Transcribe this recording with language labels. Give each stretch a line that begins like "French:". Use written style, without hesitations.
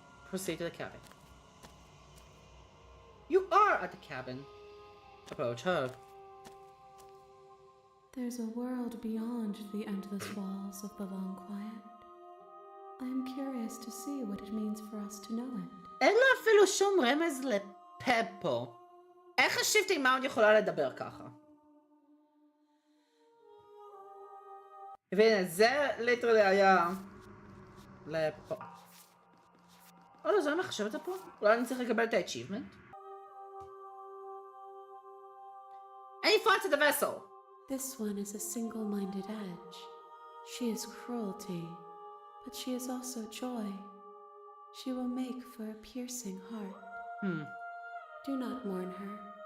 English: Proceed to the cabin. You are at the cabin. Approach her. There's a world beyond the endless walls of the long quiet. I am curious to see what it means for us to know it.
Hebrew: אין לה אפילו שום רמז לפאב פה. איך השיפטינג מאונד יכולה לדבר ככה? והנה, זה ליטרלי היה... לפה. לא, זה לא מחשב את זה פה? אולי אני צריך לקבל את ה-achievement?
English: Any thoughts of the vessel? This one is a single-minded edge. She is cruelty, but she is also joy. She will make for a piercing heart. Do not mourn her.